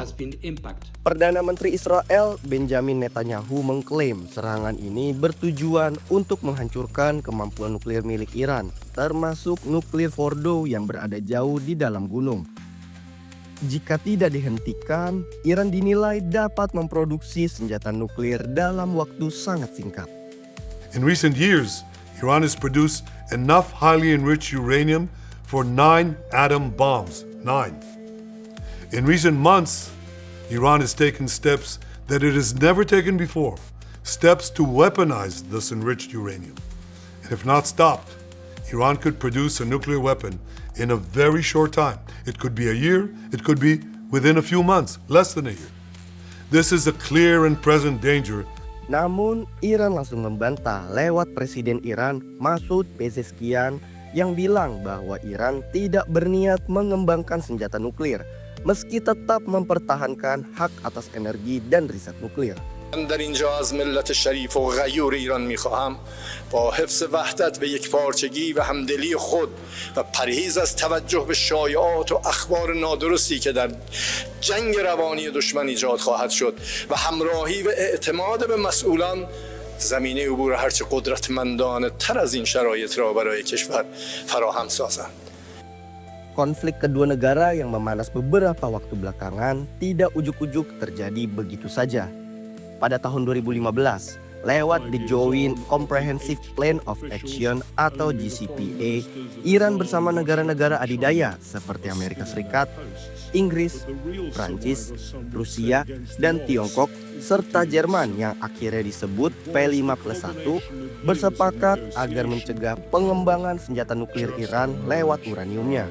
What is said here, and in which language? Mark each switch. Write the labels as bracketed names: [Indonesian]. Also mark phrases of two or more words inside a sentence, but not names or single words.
[Indonesian] Perdana Menteri Israel Benjamin Netanyahu mengklaim serangan ini bertujuan untuk menghancurkan kemampuan nuklir milik Iran, termasuk nuklir Fordow yang berada jauh di dalam gunung. Jika tidak dihentikan, Iran dinilai dapat memproduksi senjata nuklir dalam waktu sangat singkat. [English] In recent years, Iran has produced enough highly enriched uranium for 9 atom bombs. 9. In recent months, Iran has taken steps that it has never taken before, steps to weaponize this enriched uranium. And if not stopped, Iran could produce a nuclear weapon in a very short time. It could be a year, it could be within a few months, less than a year. This is a clear and present danger. [Indonesian] Namun, Iran langsung membantah lewat Presiden Iran Masoud Pezeshkian yang bilang bahwa Iran tidak berniat mengembangkan senjata nuklir, meski tetap mempertahankan hak atas energi dan riset nuklir. [Persian] من در اینجا از ملت شریف و غیور ایران میخواهم با حفظ وحدت و یکپارچگی و همدلی خود و پرهیز از توجه به شایعات و اخبار نادرستی که در جنگ روانی دشمن ایجاد خواهد شد و همراهی و اعتماد به مسئولان زمینه عبور هرچه قدرتمندانه تر از این شرایط را برای کشور فراهم سازند. [Indonesian] Konflik kedua negara yang memanas beberapa waktu belakangan tidak ujuk-ujuk terjadi begitu saja. Pada tahun 2015, Lewat the Joint Comprehensive Plan of Action atau JCPA, Iran bersama negara-negara adidaya seperti Amerika Serikat, Inggris, Prancis, Rusia, dan Tiongkok, serta Jerman yang akhirnya disebut P5+1, bersepakat agar mencegah pengembangan senjata nuklir Iran lewat uraniumnya.